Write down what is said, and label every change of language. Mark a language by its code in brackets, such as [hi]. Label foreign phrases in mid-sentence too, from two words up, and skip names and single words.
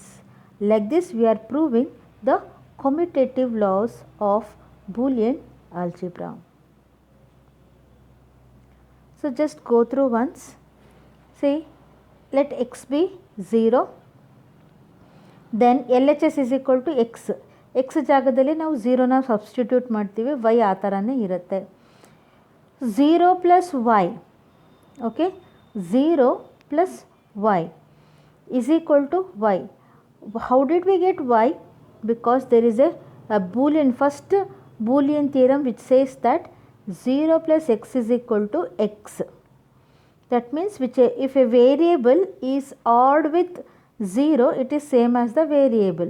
[en] Like this we are proving the commutative laws of Boolean algebra. So just go through once. See, let x be 0, then LHS is equal to x. [kn] x ಜಾಗದಲ್ಲಿ ನಾವು 0ನ ಸಬ್ಸ್ಟಿಟ್ಯೂಟ್ ಮಾಡ್ತೀವಿ, y ಆ ಥರನೇ ಇರುತ್ತೆ. [en] 0 plus y, okay, 0 plus y is equal to y. How did we get y? Because there is a Boolean, first Boolean theorem which says that 0 plus x is equal to x. That means if a variable is odd with 0, it is same as the variable.